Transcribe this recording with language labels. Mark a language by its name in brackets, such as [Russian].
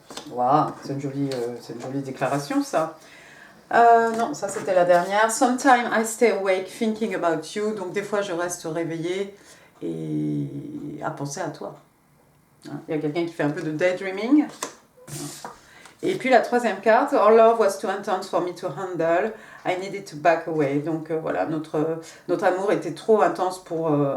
[French] Waouh, c'est une jolie déclaration, ça. Non, ça c'était la dernière. [English] Sometimes I stay awake thinking about you. [French] Donc des fois je reste réveillée et à penser à toi. Hein, il y a quelqu'un qui fait un peu de daydreaming. Et puis la troisième carte, [English] Our love was too intense for me to handle. I needed to back away. [French] Donc voilà, notre amour était trop intense pour...